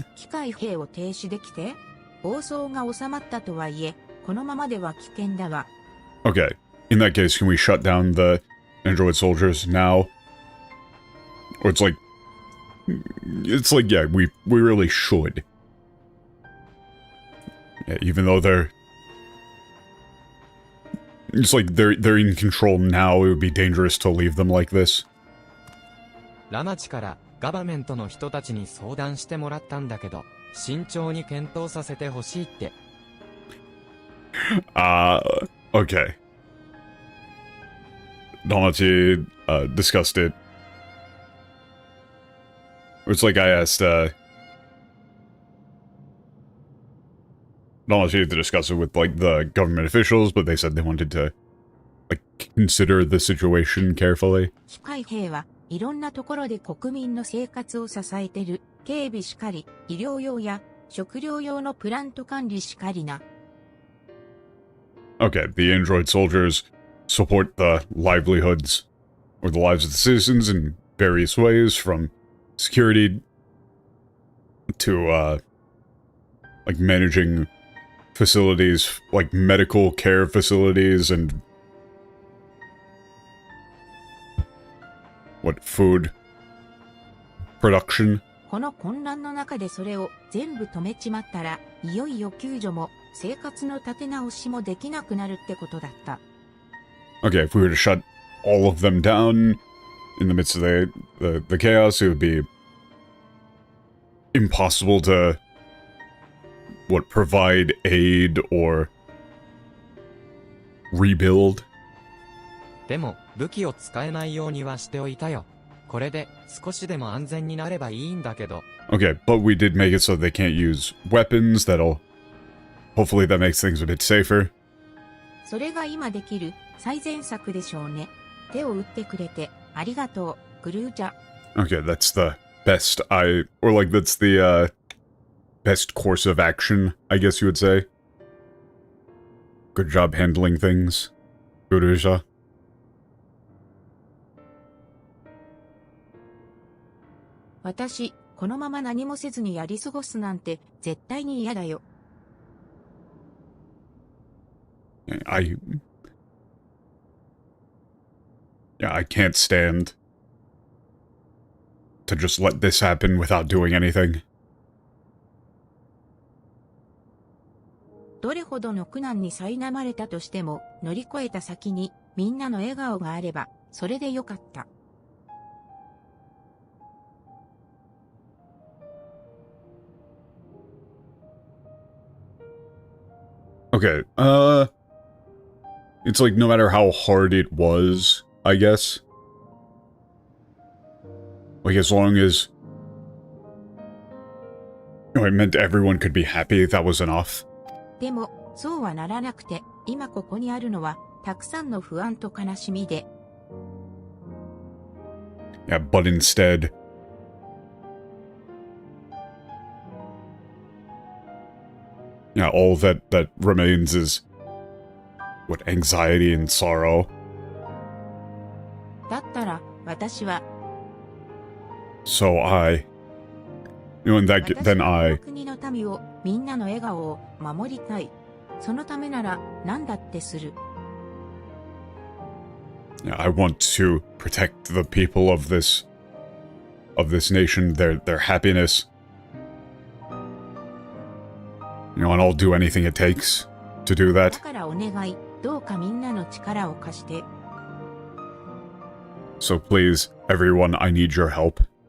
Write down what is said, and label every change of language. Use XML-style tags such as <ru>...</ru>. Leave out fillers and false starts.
<ja>機械兵を停止できて、暴走が収まったとはいえ、このままでは危険だわ。</ja> <en>Okay, in that case, can we shut down the android soldiers now? Or it's like, yeah, we really should. Yeah, even though it's like they're in control now, it would be dangerous to leave them like this.</en> <ja>ラマチからガバメントの人たちに相談してもらったんだけど、慎重に検討させてほしいって。</ja> <en>Okay. Namachi, discussed it. It's like I asked, Namachi to discuss it with, like, the government officials, but they said they wanted to, like, consider the situation carefully.</en> <ja>機械兵はいろんなところで国民の生活を支えてる。警備しかり、医療用や食料用のプラント管理しかりな。</ja> <en>Okay, the android soldiers support the livelihoods, or the lives of the citizens in various ways, from security to, like, managing facilities, like medical care facilities and... what, food production?</en> <ja>この混乱の中でそれを全部止めちまったら、いよいよ救助も生活の立て直しもできなくなるってことだった。</ja> <en>Okay, if we were to shut all of them down in the midst of the chaos, it would be impossible to, what, provide aid or rebuild?</en> <ja>でも武器を使えないようにはしておいたよ。これで少しでも安全になればいいんだけど。</ja> <en>Okay, but we did make it so they can't use weapons. Hopefully that makes things a bit safer.</en> <ja>それが今できる最善策でしょうね。手を打ってくれてありがとう、グルージャ。</ja> <en>Okay, that's the best that's the, best course of action, I guess you would say. Good job handling things, Guruja.</en> <ja>私、このまま何もせずにやり過ごすなんて絶対に嫌だよ。</ja> <en>I can't stand to just let this happen without doing anything.</en> <ja>どれほどの苦難に苛まれたとしても乗り越えた先にみんなの笑顔があればそれでよかった。</ja> <en>Okay, it's like no matter how hard it was, I guess. Like as long as, it meant everyone could be happy, that was enough.</en> <ja>でも、そうはならなくて、今ここにあるのは、たくさんの不安と悲しみで。</ja> <en>Yeah, but instead, yeah, all that remains is, what, anxiety and sorrow.</en> <ja>だったら、私は、</ja> <en>So and then</en> <ja>私は</ja> <en>I,</en> <ja>この国の民を、みんなの笑顔を守りたい。そのためなら、何だってする。</ja> <en>yeah, I want to protect the people of this nation, their happiness. And I'll do anything it takes to do</en> <ja>だ</ja> <en>that.</en> <ja>からお願い、どうかみんなの力を貸して。</ja> <en>So please, everyone, I need your help.</en>